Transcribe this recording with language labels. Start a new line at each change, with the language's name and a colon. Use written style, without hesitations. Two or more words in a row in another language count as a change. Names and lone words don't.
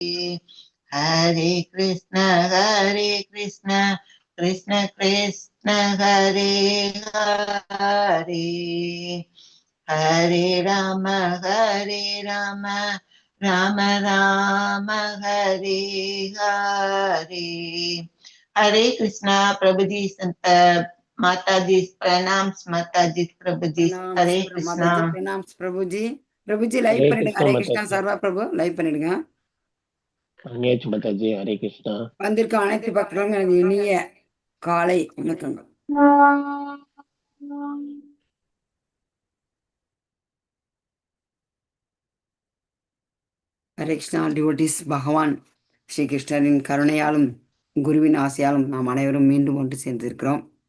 Hindi: हरे कृष्ण कृष्ण कृष्ण हरे हरे हरे राम राम राम हरे हरे। हरे कृष्णा। प्रभु जी माता जी प्रणाम। माता जी प्रभु जी हरे कृष्णा। माताजी प्रणाम प्रभुजी. प्रभुजी லைவ் हरे
Tamil: பண்ணிடுங்க.
Hindi: कृष्णा
Tamil: ஹரே கிருஷ்ணா
Hindi: माताजी।
Tamil: சர்வா பிரபு லைவ் பண்ணிடுங்க. பண்ணியாச்சு மாதாஜி। हरे कृष्णा। வந்திருக்க அனைத்து பக்தர்களும் எனது இனிய காலை வணக்கங்கள். ஹரே கிருஷ்ணா டிவோட்டிஸ். பகவான் ஸ்ரீ கிருஷ்ணரின் கருணையாலும் குருவின் ஆசையாலும் நாம் அனைவரும் மீண்டும் ஒன்று சேர்ந்திருக்கிறோம்.